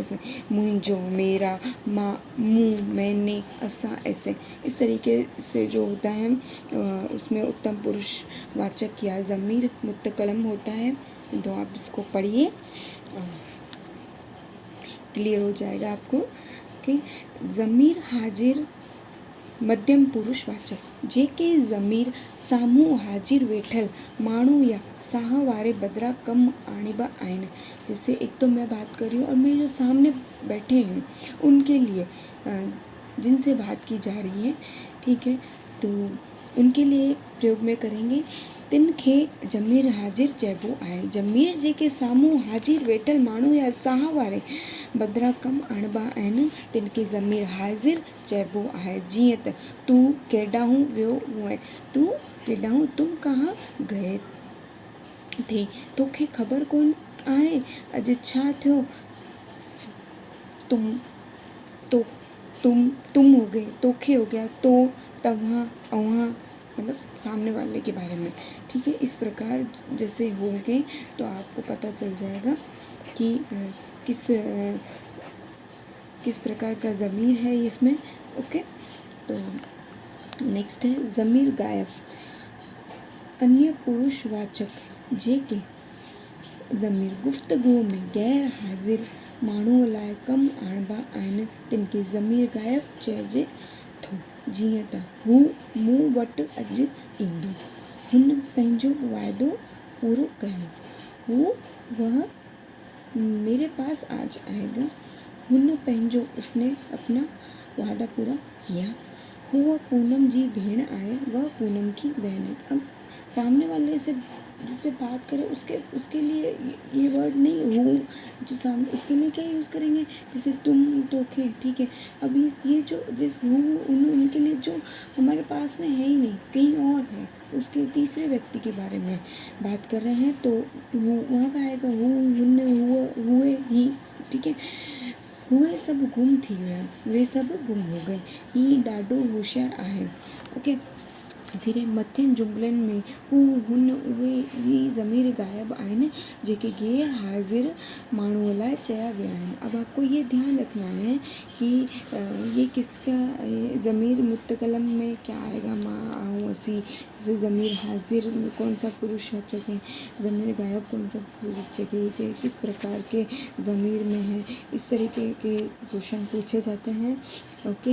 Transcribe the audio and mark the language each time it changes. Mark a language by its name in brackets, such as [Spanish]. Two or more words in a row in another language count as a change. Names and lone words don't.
[Hindi] ऐसे मुंहिंजो, मेरा, माँ, मुँह, मैंने, असा, ऐसे इस तरीके से जो होता है उसमें उत्तम पुरुषवाचक या ज़मीर मुतकलम होता है। तो आप इसको पढ़िए, क्लियर हो जाएगा आपको कि [Sindhi] ज़मीर हाजिर [Hindi] मध्यम पुरुषवाचक [Sindhi] जेके ज़मीर साम्हूं हाजिर वेठल माण्हू या साह वारे बदिरां कम आणीबा आहिनि। [Hindi] जैसे एक तो मैं बात कर रही हूँ और मेरे जो सामने बैठे हैं उनके लिए जिनसे बात की जा रही है, ठीक है, तो उनके लिए प्रयोग में करेंगे। [Sindhi] तिन खे ज़मीर हाजिर चइबो आहे। ज़मीर जेके साम्हूं हाजिर वेठल माण्हू या साह वारे बदिरां कम आणिबा आहिनि तिन खे ज़मीर हाजिर चइबो आहे। जीअं त तूं केॾांहुं वियो हुएं, तूं केॾांहुं, [Hindi] तुम कहाँ गए थे। [Sindhi] तोखे ख़बर कोन आहे अॼु छा थियो। [Hindi] तुम हो गए, तोखे हो गया, तो, [Sindhi] तव्हां, अव्हां, [Hindi] मतलब सामने वाले के बारे में, ठीक है। इस प्रकार जैसे होंगे तो आपको पता चल जाएगा कि किस प्रकार का ज़मीर है इसमें। ओके, तो नेक्स्ट है [Sindhi] ज़मीर गायब अन्य पुरुषवाचक जेके ज़मीर गुफ्तगू में गैर हाजिर माण्हूअ लाइ कम आणिबा आहिनि तिन खे ज़मीर गायब चइजे थो। जीअं त हू मूं वटि अॼु ईंदो, हिन पंहिंजो वाइदो पूरो कयो, [Hindi] वह मेरे पास आज आएगा, उसने अपना वादा पूरा किया, [Sindhi] हूअ पूनम जी भेण आहे, [Hindi] वह पूनम की बहन है। अब सामने वाले से जिससे बात करें उसके लिए ये वर्ड नहीं, हूँ जो सामने, उसके लिए क्या यूज़ करेंगे, जैसे तुम तो थे, ठीक है। अभी ये जो जिस हूँ उनके लिए जो हमारे पास में है ही नहीं, कहीं और है, उसके तीसरे व्यक्ति के बारे में बात कर रहे हैं, तो वहाँ पर आएगा [Sindhi] हूँ, हुन, हुआ, हुए, ही, [Hindi] ठीक है। [Sindhi] हुए सब गुम थी गया, [Hindi] वे सब गुम हो गए, [Sindhi] ही ॾाढो होशियार आहे, ओके। फिर मथियनि जुमलनि में हू हुन उहे ही ज़मीर गायब आहिनि जेके गैर हाज़िर माण्हूअ लाइ चया विया आहिनि। [Hindi] अब आपको ये ध्यान रखना है कि ये किसका ज़मीर मुतकलम में क्या आएगा, [Sindhi] माँ, आऊँ, असी। [Hindi] जैसे ज़मीर हाज़िर में कौन सा पुरुषवाचक है, ज़मीर गायब कौन सा पुरुषवाचक है, कि किस प्रकार के ज़मीर में है, इस तरीके के क्वेश्चन पूछे जाते हैं, ओके।